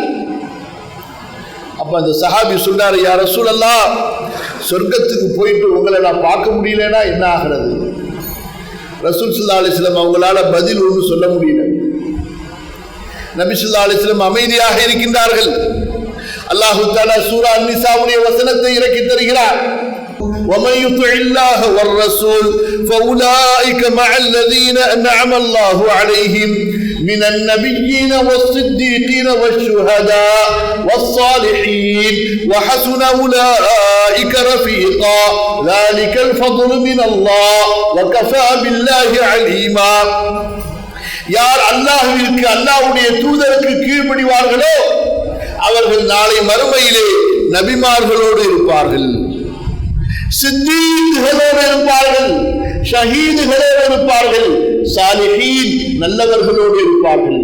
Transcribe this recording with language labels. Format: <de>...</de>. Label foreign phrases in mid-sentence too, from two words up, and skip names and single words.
<ta>அப்ப அந்த சஹாபி சொல்றாரு,</ta> <ar>يا رسول الله,</ar> <ta>சொர்க்கத்துக்கு போயிட்டு உங்களை நான் பார்க்க முடியலன்னா என்ன ஆகிறது? ரசூல்</ta> <ar>صلى الله عليه وسلم</ar> <ta>அவங்களால பதில் ஒன்று சொல்ல முடியல. நபி</ta> <ar>صلى الله عليه وسلم</ar> <ta>அமைதியாக இருக்கின்றார்கள்.</ta> <ar>الله تعالى</ar> <ta>சூரா அன்-நிசாவுடைய வசனத்தை இறக்கி தருகிறார்.</ta> <ar>وَمَن يُطِعِ اللَّهَ وَالرَّسُولَ فَأُولَئِكَ مَعَ الَّذِينَ أَنْعَمَ اللَّهُ عَلَيْهِمْ مِنَ النَّبِيِّينَ وَالصِّدِّيقِينَ وَالشُّهَدَاءِ وَالصَّالِحِينَ وَحَسُنَ أُولَئِكَ رَفِيقًا ذَلِكَ الْفَضْلُ مِنَ اللَّهِ وَكَفَى بِاللَّهِ عَلِيمًا.</ar> <ta>யார் அல்லாஹ்விற்கு, அல்லாஹ்வுடைய தூதருக்கு கீழ்ப்படிவார்களோ அவர்கள் நாளை மறுமையிலே நபிமார்களோடு இருப்பார்கள், சித்தீக்குகளோடு இருப்பார்கள், ஷஹீதுகளோடு இருப்பார்கள், சாலிஹீன் நல்லவர்களோடு இருப்பார்கள்.</ta>